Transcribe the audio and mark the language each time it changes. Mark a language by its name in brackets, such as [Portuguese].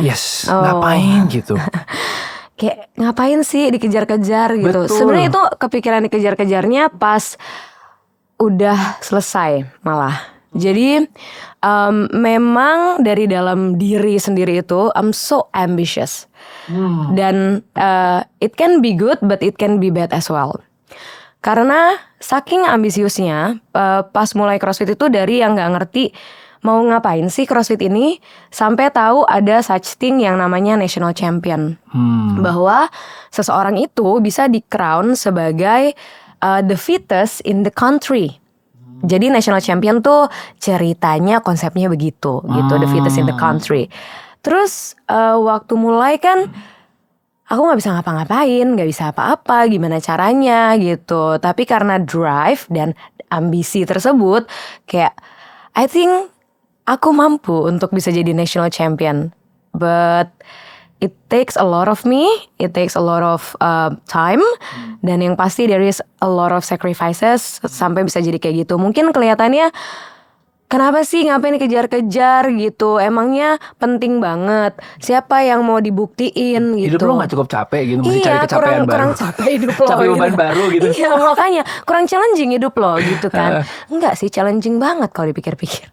[Indonesian] Yes, ngapain gitu? Kayak ngapain sih dikejar-kejar gitu. Betul. Sebenarnya itu kepikiran dikejar-kejarnya pas udah selesai malah. Jadi memang dari dalam diri sendiri itu [English] I'm so ambitious. [Indonesian] Dan [English] it can be good but it can be bad as well. [Indonesian] Karena saking ambisiusnya pas mulai CrossFit itu dari yang gak ngerti mau ngapain sih CrossFit ini sampai tahu ada [English] such thing [Indonesian] yang namanya National Champion. Bahwa seseorang itu bisa di-crown sebagai [English] the fittest in the country. [Indonesian] Jadi National Champion tuh ceritanya konsepnya begitu gitu, [English] the fittest in the country. [Indonesian] Terus waktu mulai kan aku gak bisa ngapa-ngapain, gak bisa apa-apa, gimana caranya gitu. Tapi karena drive dan ambisi tersebut, kayak [English] I think [Indonesian] aku mampu untuk bisa jadi national champion. [English] But it takes a lot of me, it takes a lot of time. [Indonesian] Dan yang pasti [English] there is a lot of sacrifices [Indonesian] sampai bisa jadi kayak gitu. Mungkin kelihatannya kenapa sih ngapain dikejar-kejar gitu? Emangnya penting banget. Siapa yang mau dibuktiin gitu? Hidup lo gak cukup capek gitu, mesti cari kecapean baru. kurang capek hidup lo. Capek beban baru gitu. Iya makanya kurang challenging hidup lo gitu kan. Enggak sih, challenging banget kalau dipikir-pikir.